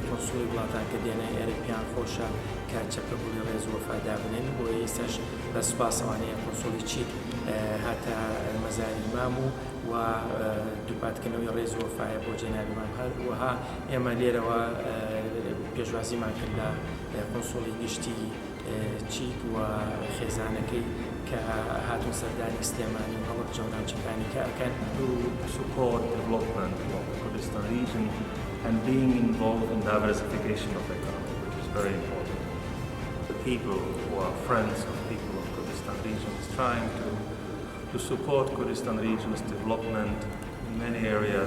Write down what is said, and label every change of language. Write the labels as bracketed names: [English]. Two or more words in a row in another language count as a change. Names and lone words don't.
[Central Kurdish] کۆنسوڵی وڵاتان کە دێنە ئێرە پێیان خۆشە کە چەپەبووی ڕێز و وەفادا بنێن بۆ ئێستاش بە سوپاس ئەوانەیە کۆنسوڵی چیت هاتە مەزاری مام و دووپاتکردنەوەی ڕێز و وەفایە بۆ جەنابی مام وەها ئێمە لێرەوە پێشوازیمان کرد لە کۆنسوڵی گشتی چیت و خێزانەکەی کە هاتون سەردانی سلێمانی و هەڵک جەوناوچەکانی کە ئەکەن [English] to support development of the Kurdistan region and being involved in diversification of the economy, which is very important. The people who are friends of people of Kurdistan region is trying to support Kurdistan region's development in many areas.